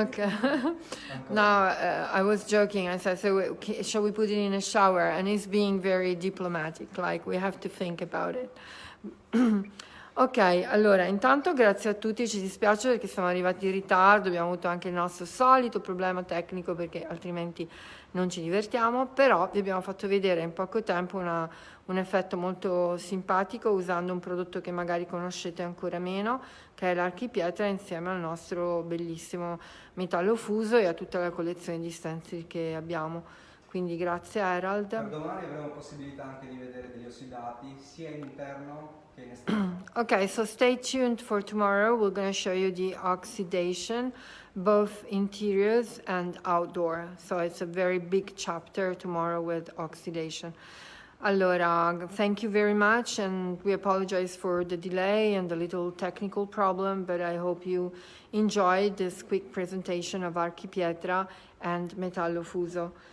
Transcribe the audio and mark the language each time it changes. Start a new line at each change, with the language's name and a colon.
English: Okay. No, I was joking. I said, so shall we put it in a shower? And he's being very diplomatic, like we have to think about it.
Italian: Ok, allora, intanto grazie a tutti, ci dispiace perché siamo arrivati in ritardo, abbiamo avuto anche il nostro solito problema tecnico perché altrimenti non ci divertiamo, però vi abbiamo fatto vedere in poco tempo un effetto molto simpatico usando un prodotto che magari conoscete ancora meno, che è l'Archi Pietra, insieme al nostro bellissimo metallo fuso e a tutta la collezione di stencil che abbiamo. Quindi grazie Harald. Per domani avremo possibilità anche di vedere degli ossidati sia in interno che in esterno.
English: Okay, so stay tuned for tomorrow. We're going to show you the oxidation, both interiors and outdoor. So it's a very big chapter tomorrow with oxidation. Allora, thank you very much, and we apologize for the delay and the little technical problem, but I hope you enjoyed this quick presentation of Archi Pietra and Metallo Fuso.